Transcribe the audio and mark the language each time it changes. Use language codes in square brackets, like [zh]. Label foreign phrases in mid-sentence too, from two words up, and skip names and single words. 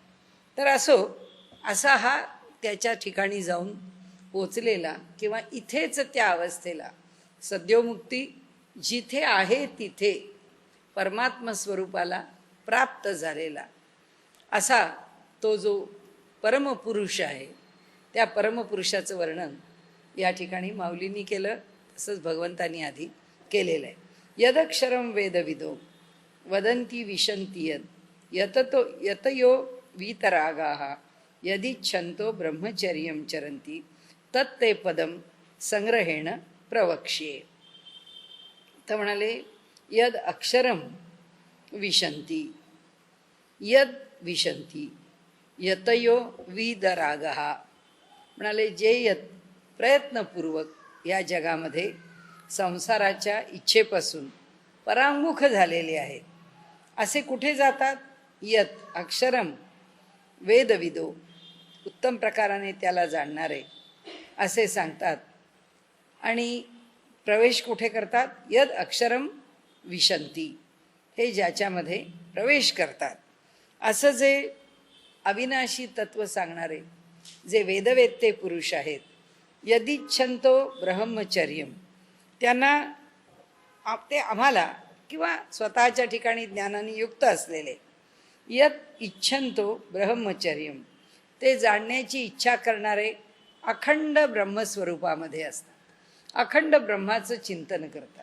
[mr] तर असा हा त्याच्या ठिकाणी जाऊन पोचलेला किंवा इथेच त्या अवस्थेला सद्योमुक्ती जिथे आहे तिथे परमात्म स्वरूपाला प्राप्त झालेला असा तो जो परमपुरुष आहे, त्या परमपुरुषाचं वर्णन या ठिकाणी माऊलींनी केलं, तसंच भगवंतांनी आधी केलेलं आहे. [sa] यदक्षरम वेदविदो वदंती विशंती यतयो वीतरागाः यदिच्छन्तो ब्रह्मचर्यं चरन्ति तत्ते पदम संग्रहेण प्रवक्ष्ये. [mr] तर म्हणाले [sa] यद अक्षरम विशंती, यद विशंती यतयो वीतरागाः [mr] म्हणाले जे प्रयत्नपूर्वक या जगामध्ये संसाराच्या इच्छेपासून परांमुख झालेले आहेत, असे कुठे जातात? [sa] यत अक्षरम वेदविदो, [mr] उत्तम प्रकाराने त्याला जाणणारे असे सांगतात. आणि प्रवेश कुठे करतात? [sa] यद अक्षरम विशंती, [mr] हे ज्याच्यामध्ये प्रवेश करतात. असं जे अविनाशी तत्व सांगणारे जे वेदवेत्ते पुरुष आहेत, [sa] यदिच्छंतो ब्रह्मचर्यम, [mr] त्यांना ते आम्हाला किंवा स्वतःच्या ठिकाणी ज्ञानाने युक्त असलेले [sa] यत इच्छंतो ब्रह्मचर्यम, [mr] ते जाणण्याची इच्छा करणारे अखंड ब्रह्मस्वरूपामध्ये असतात, अखंड ब्रह्माचं चिंतन करतात.